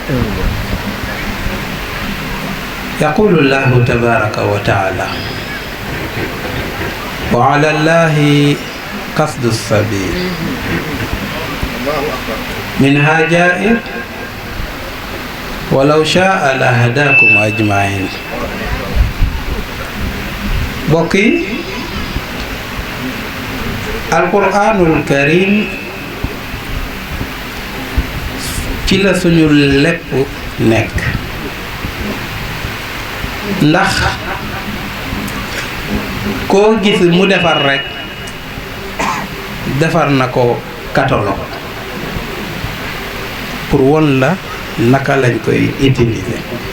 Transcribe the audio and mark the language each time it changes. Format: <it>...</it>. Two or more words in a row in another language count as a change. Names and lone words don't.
<ar>يقول الله تبارك وتعالى وعلى الله قصد السبيل منها جائر ولو شاء لهداكم أجمعين بقي القرآن الكريم</ar> <wo>ci la suñu lépp nekk ndax koo gis mu defar rekk defar na ko catalogue pour won la naka lañ koy utiliser</wo>